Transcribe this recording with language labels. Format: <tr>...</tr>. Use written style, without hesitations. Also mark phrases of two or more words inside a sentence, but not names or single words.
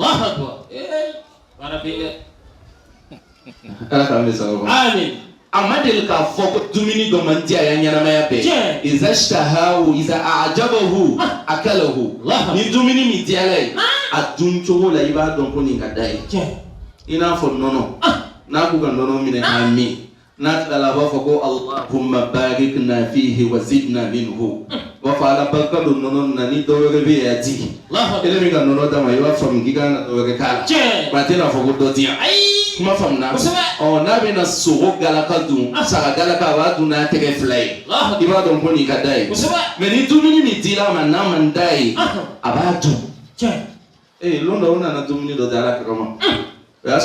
<bm>ala k'an bɛ sababu amin a ma deli k'a fɔ ko dumuni dɔ man di a y'a ɲɛnamaya bɛɛ</bm> <ar>إذا اشتهاه إذا أعجبه أكله</ar> <bm>ni dumuni min diyala ye a dun cogo la i b'a dɔn ko nin ka d'a ye i n'a fɔ nɔnɔ n'a k'u ka nɔnɔ minɛ k'a min n'a tilala a b'a fɔ ko</bm> <ar>اللهم بارك لنا فيه وزدنا منه</ar> <bm>b'a fɔ ala barika don nɔnɔ na ni dɔ wɛrɛ bɛ yen a di ele min ka nɔnɔ d'a ma i b'a faamu k'i kan ka dɔ wɛrɛ k'a la mais a tɛna fɔ ko dɔ di yan kuma faamuna n'a bɛna sogo galaka dun saga galaka a b'a dun n'a tɛgɛ fila ye i b'a dɔn ko nin ka d'a ye mais ni dumuni min dira a ma n'a man d'a ye a b'a dun lon dɔ u nana dumuni dɔ di ala kama o y'a</bm>